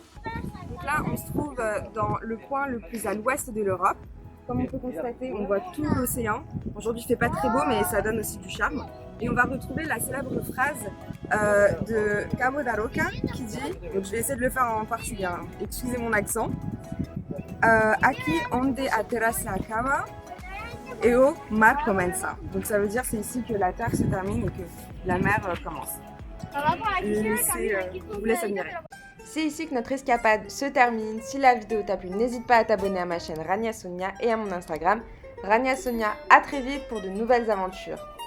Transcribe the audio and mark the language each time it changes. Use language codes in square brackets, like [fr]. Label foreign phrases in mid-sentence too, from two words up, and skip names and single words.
[fr] Donc là, on se trouve dans le coin le plus à l'ouest de l'Europe. Comme on peut constater, on voit tout l'océan. Aujourd'hui, il fait pas très beau, mais ça donne aussi du charme. Et on va retrouver la célèbre phrase de Cabo da Roca qui dit, donc je vais essayer de le faire en portugais, hein, excusez mon accent, [pt] Aqui onde a terra se acaba e o mar começa. [fr] Donc ça veut dire c'est ici que la terre se termine et que la mer commence. On vous laisse admirer. C'est ici que notre escapade se termine. Si la vidéo t'a plu, n'hésite pas à t'abonner à ma chaîne Rania Sonia et à mon Instagram Rania Sonia. À très vite pour de nouvelles aventures.